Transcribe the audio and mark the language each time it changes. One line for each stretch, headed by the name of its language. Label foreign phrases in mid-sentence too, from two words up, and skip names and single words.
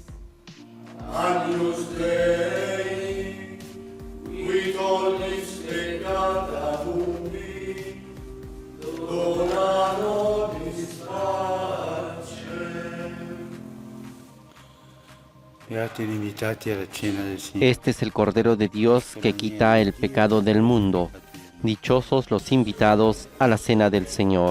Latin: Agnus Dei, qui tollis peccata mundi, dona nobis pacem.
Italian: Beati gli invitati alla cena del Signore.
Spanish: Este es el Cordero de Dios que quita el pecado del mundo. Dichosos los invitados a la cena del Señor.